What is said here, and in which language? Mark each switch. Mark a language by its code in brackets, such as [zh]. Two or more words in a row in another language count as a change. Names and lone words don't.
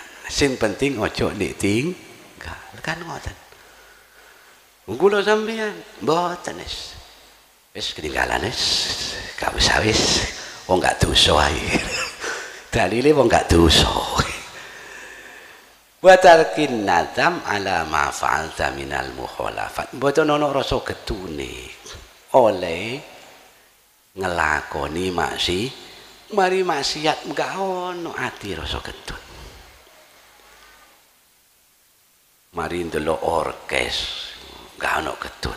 [jv] Sing penting ojo ditinggal. Kan ngoten. Kula sampeyan mboten wis ketinggalan wis. Gak usah wis. Wong gak dosa ae. Dalile wong gak dosa. [ar] وترك الندم على ما فعلت من المخالفات. [jv] Mboten ana rasa getune oleh ngelakoni mari maksiat enggak ono ati rasa getun. Mari ndelok orkes enggak ono getun.